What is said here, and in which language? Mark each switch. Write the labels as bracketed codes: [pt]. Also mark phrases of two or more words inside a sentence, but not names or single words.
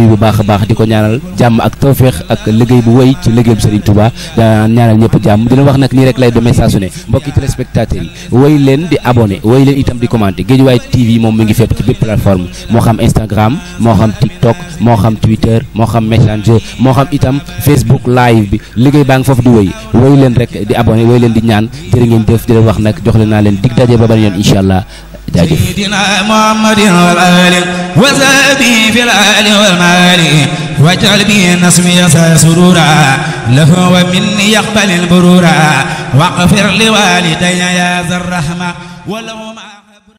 [wo] nuyu bu baax a baax di ko ñaanal jàmm ak tawféex ak liggéey bu wéy ci liggéey bu Serigne Touba ñaanal ñëpp jàmm dina wax nag nii rek lay demee saa su ne mbokki téléspectateurs yi wéy leen di abonné wéy leen itam di commenté Guédiawaye TV moom mi ngi fépp ci bépp plateforme moo xam Instagram moo xam TikTok moo xam Twitter moo xam Messenger moo xam itam Facebook live bi liggéey baa ngi foofu di wéy leen rek di abonné wooy leen di ñaan jërë ngeen def di leen wax nag jox leen naa leen dig daje ba beneen yoon [ar] إن شاء الله [wo] jaajëf [ar] سيدنا محمد والآل وصحبه في الآل والمال واجعل به نسمي سرورا له ومني يقبل البرورا واغفر لوالدي يا ذا الرحمة ولهما